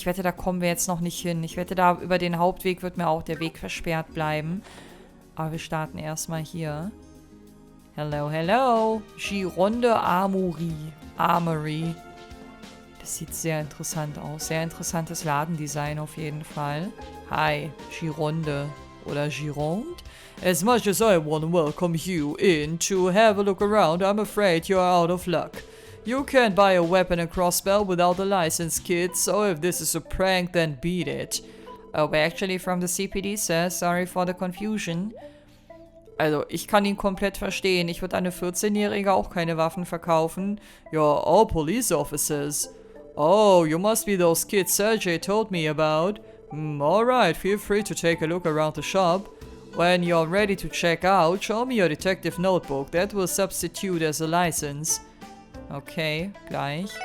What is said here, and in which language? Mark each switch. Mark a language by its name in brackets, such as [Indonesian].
[German] Ich wette, da kommen wir jetzt noch nicht hin. Ich wette, da über den Hauptweg wird mir auch der Weg versperrt bleiben. Aber wir starten erstmal hier. [English] Hello, hello. [German] Gironde Armory. Das sieht sehr interessant aus. Sehr interessantes Ladendesign auf jeden Fall. Hi, Gironde. Oder Gironde? [English] As much as I want to welcome you in to have a look around, I'm afraid you're out of luck. You can't buy a weapon and crossbow without a license, kid, so if this is a prank, then beat it. Oh, we're actually from the CPD, sir. Sorry for the confusion. [German] Also, ich kann ihn komplett verstehen. Ich würde an eine 14-Jährige auch keine Waffen verkaufen. [English] You're all police officers. Oh, you must be those kids Sergey told me about. Alright, feel free to take a look around the shop. When you're ready to check out, show me your detective notebook. That will substitute as a license. Okay, [German] gleich.